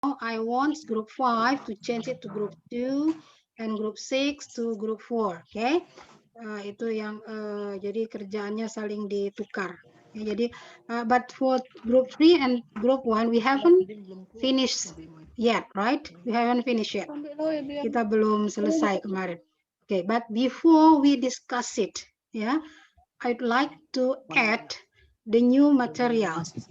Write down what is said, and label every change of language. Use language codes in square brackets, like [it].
[en] I want group 5 to change it to group 2 and group 6 to group 4. Okay. [id] Itu yang jadi kerjaannya saling ditukar. Ya, jadi [en] but for group 3 and group 1 we haven't finished yet, right? We haven't finished yet. [id] Kita belum selesai kemarin. [en] Okay, but before we discuss it, yeah, I'd like to add the new materials.